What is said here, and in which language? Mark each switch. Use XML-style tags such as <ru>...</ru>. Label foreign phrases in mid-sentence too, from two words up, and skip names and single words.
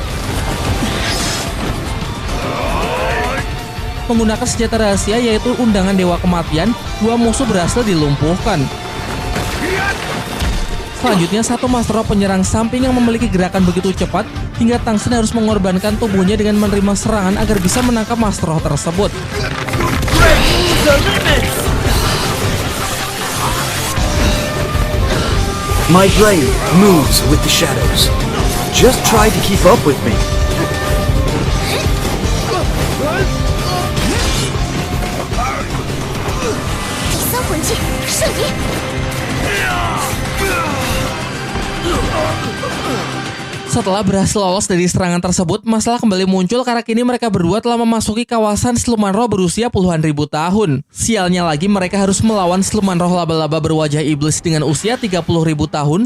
<id>Menggunakan senjata rahasia yaitu undangan Dewa Kematian, 2 musuh berhasil dilumpuhkan. Selanjutnya satu Master Roh penyerang samping yang memiliki gerakan begitu cepat hingga Tang San harus mengorbankan tubuhnya dengan menerima serangan agar bisa menangkap Master Roh tersebut.</id> <en>My blade moves with the shadows. Just try to keep up with me.</en> <zh>第三魂技瞬移。</zh> <id>Setelah berhasil lolos dari serangan tersebut, masalah kembali muncul karena kini mereka berdua telah memasuki kawasan siluman roh berusia puluhan ribu tahun. Sialnya lagi mereka harus melawan siluman roh laba-laba berwajah iblis dengan usia 30.000 tahun.</id>